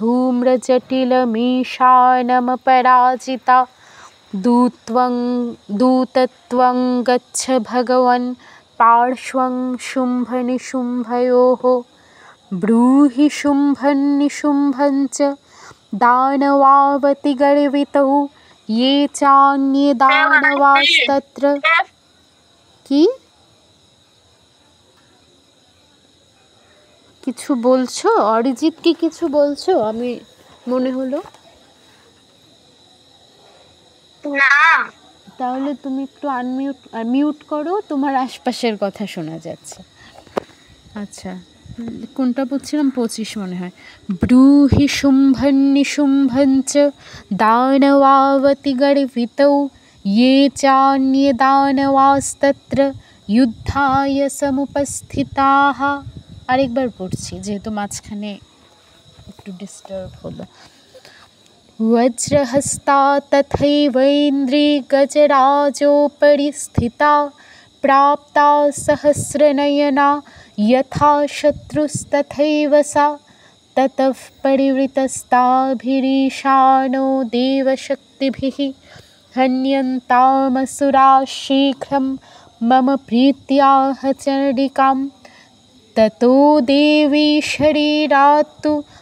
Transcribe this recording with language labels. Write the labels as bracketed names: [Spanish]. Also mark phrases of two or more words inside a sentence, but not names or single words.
[Sanskrit] धूम्रजटिलमीशानमपराजिता दूतत्वं गच्छ भगवन् पार्श्वं शुम्भनिशुम्भयोः ब्रूहि शुम्भन्निशुम्भं च दानवावतिगर्वितौ ये चान्ये दानवास्तत्र। [Bangla] কি কিছু বলছো অরিজিৎ? কি কিছু বলছো? আমি মনে হলো না। তাহলে তুমি একটু মিউট করো, তোমার আশপাশের কথা শোনা যাচ্ছে। আচ্ছা, কোনটা পড়ছিলাম? 25 মনে হয়। [Sanskrit] ব্রূহি শুম্ভন্নিশুম্ভঞ্চ দানবাবতি গর্বিতৌ ये चान्ये दानवास्तत्र युद्धाय समुपस्थिताः। [Bangla] আরেকবার পড়ছি যেহেতু মাঝখানে একটু ডিস্টার্ব হলো। [Sanskrit] वज्रहस्ता तथैवैन्द्री गजराजोपरि स्थिता प्राप्ता सहस्रनयना यथा शत्रुस्तथैव सा ततः परिवृतस्ताभिरीशानो देवशक्तिभिः हन्यन्तामसुरा शीघ्रं मम प्रीत्याह चण्डिकां ततो देवी शरीरात्तु